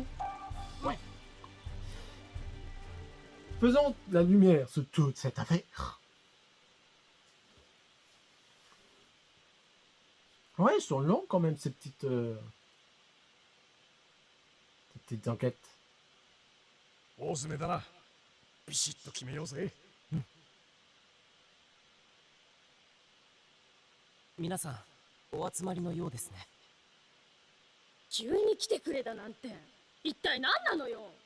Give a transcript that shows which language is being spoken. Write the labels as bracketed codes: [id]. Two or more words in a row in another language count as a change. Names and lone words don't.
[fr] Ouais. Faisons la lumière sur toute cette affaire. Ouais, ils sont longs quand même, ces petites enquêtes. [ja] 大詰めだな。ビシッと決めようぜ。皆さんお集まりのようですね。急に来てくれだなんて一体何なのよ。